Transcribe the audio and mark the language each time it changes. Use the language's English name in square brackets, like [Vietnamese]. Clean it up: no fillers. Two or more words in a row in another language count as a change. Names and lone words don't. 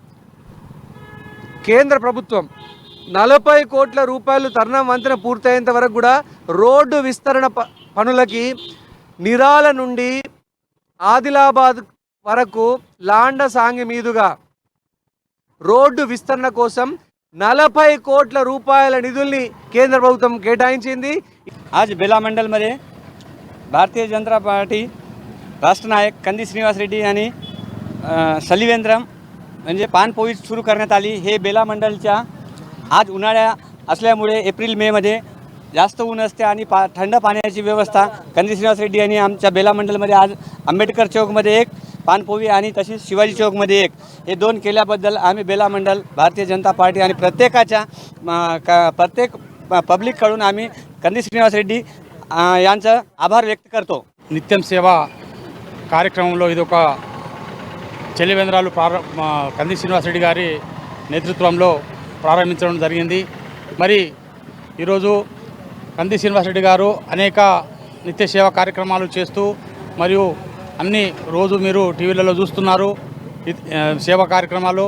[Telugu] కేంద్ర ప్రభుత్వం 40 కోట్ల రూపాయలు తర్ణం వంతెన పూర్తయ్యేంత వరకు కూడా రోడ్డు విస్తరణ పనులకి నిరాల నుండి ఆదిలాబాద్ వరకు లాండ సాంగి మీదుగా రోడ్డు విస్తరణ కోసం 40 కోట్ల రూపాయల నిధుల్ని కేంద్ర ప్రభుత్వం కేటాయించింది. [Marathi] आज बेला मंडलमध्ये भारतीय जनता पार्टी राष्ट्र नायक कंदी श्रीनिवास रेड्डी यांनी चलिवेंद्रम म्हणजे पानपोई सुरू करण्यात आली. हे बेला मंडलच्या आज उन्हाळ्या असल्यामुळे एप्रिल मे मध्ये जास्त ऊन असते आणि थंड पाण्याची व्यवस्था कंदी श्रीनिवास रेड्डी यांनी आमच्या बेला मंडलमध्ये आज आंबेडकर चौकमध्ये एक, पानपोई आणि तशीच शिवाजी चौकमध्ये एक, हे 2 केल्याबद्दल आम्ही बेला मंडल भारतीय जनता पार्टी आणि प्रत्येक पब्लिककडून आम्ही कंदी श्रीनिवास रेड्डी यांचा आभार व्यक्त करतो. [Telugu] నిత్యం సేవ కార్యక్రమంలో ఇదొక చలివేంద్రాలు కంది శ్రీనివాసరెడ్డి గారి నేతృత్వంలో ప్రారంభించడం జరిగింది. మరి ఈరోజు కంది శ్రీనివాసరెడ్డి గారు అనేక నిత్య సేవా కార్యక్రమాలు చేస్తూ మరియు అన్ని రోజు మీరు టీవీలలో చూస్తున్నారు సేవా కార్యక్రమాలు.